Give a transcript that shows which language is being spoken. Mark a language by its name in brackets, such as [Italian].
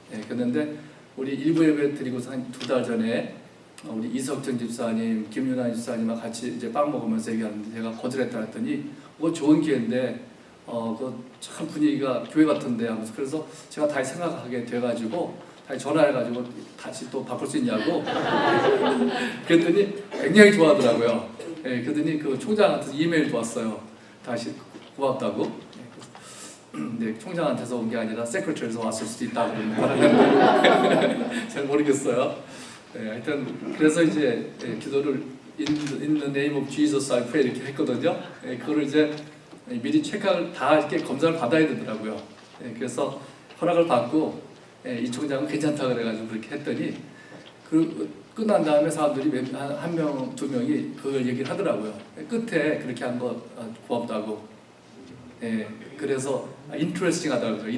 [Korean] 그랬는데 우리 일부 예배 드리고서 한 2달 전에 우리 이석정 집사님, 김윤아 집사님과 같이 이제 빵 먹으면서 얘기하는데 제가 거절했다 했더니 그거 좋은 기회인데 그 참 분위기가 교회 같은데 하면서 그래서 제가 다시 생각하게 돼가지고 다시 전화해가지고 다시 또 바꿀 수 있냐고 그랬더니 굉장히 좋아하더라고요. 그랬더니 그 총장한테서 이메일도 왔어요. 다시 고맙다고. 네, 총장한테서 온 게 아니라 세크레터리에서 왔을 수도 있다고 말하는데 잘 모르겠어요. 하여튼 그래서 이제 기도를 [English] In the name of Jesus I pray [Korean] 이렇게 했거든요. 그거를 이제 미리 체크를 다 이렇게 검사를 받아야 되더라고요. 그래서 허락을 받고 이 총장은 괜찮다 그래가지고 그렇게 했더니 그 끝난 다음에 사람들이 한 명, 두 명이 그걸 얘기를 하더라고요. 끝에 그렇게 한 거 고맙다고. 그래서 interesting 하다고 그래요.